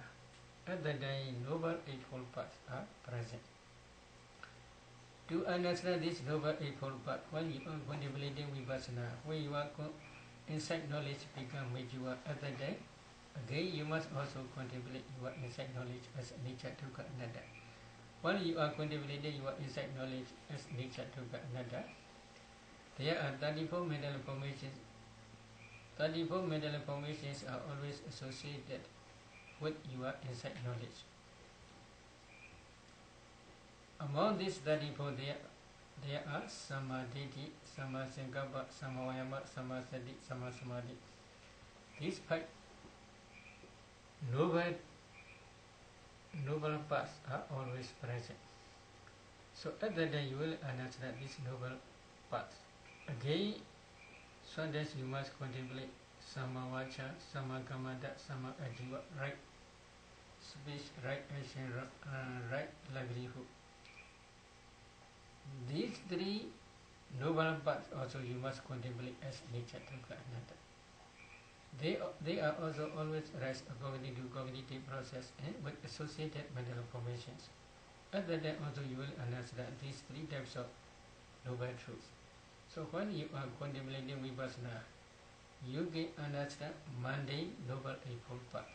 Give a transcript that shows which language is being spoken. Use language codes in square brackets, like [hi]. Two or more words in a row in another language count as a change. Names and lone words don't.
[en] At the day, noble eightfold paths are present. To understand this noble eightfold path, when you are contemplating vipassana, when you are insight knowledge become mature at the day, again you must also contemplate your insight knowledge as nature, [pi] dukkha, anatta. [en] When you are contemplating your insight knowledge as nature, [pi] dukkha, anatta, [en] there are 34 mental formations. 34 mental formations are always associated with your insight knowledge. Among these 34, there are [pi] samadhi, samasankappa, samavayama, samasati, samasamadhi. [en] These 5 noble paths are always present. So at that time you will understand these noble paths. Again, sometimes you must contemplate [pi] samavacha, samakamata, samaajiva, [en] right speech, right action, right livelihood. These 3 noble paths also you must contemplate as nature, [pi] dukkha, anatta. [en] They are also always arise according to cognitive process and with associated mental formations. At that time also you will understand these 3 types of noble truths. So when you are contemplating vipassana, you can understand mundane noble eightfold path.